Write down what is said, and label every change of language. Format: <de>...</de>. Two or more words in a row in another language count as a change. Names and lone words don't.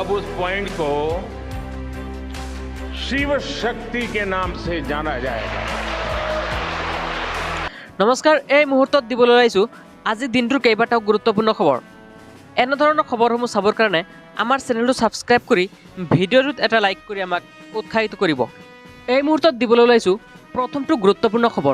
<hi>उस पॉइंट को शिव शक्ति के नाम से जाना जाएगा।</hi> <as>নমস্কাৰ, এই মুহূৰ্তত দিবলৈ আহিছোঁ আজি দিনটোৰ কেইবাটাও গুৰুত্বপূৰ্ণ খবৰ। এনেধৰণৰ খবৰসমূহ চাবৰ কাৰণে আমাৰ চেনেলটো ছাবস্ক্ৰাইব কৰি ভিডিঅ'টোত এটা লাইক কৰি আমাক উৎসাহিত কৰিব। এই মুহূৰ্তত দিবলৈ ওলাইছোঁ প্ৰথমটো গুৰুত্বপূৰ্ণ খবৰ।</as>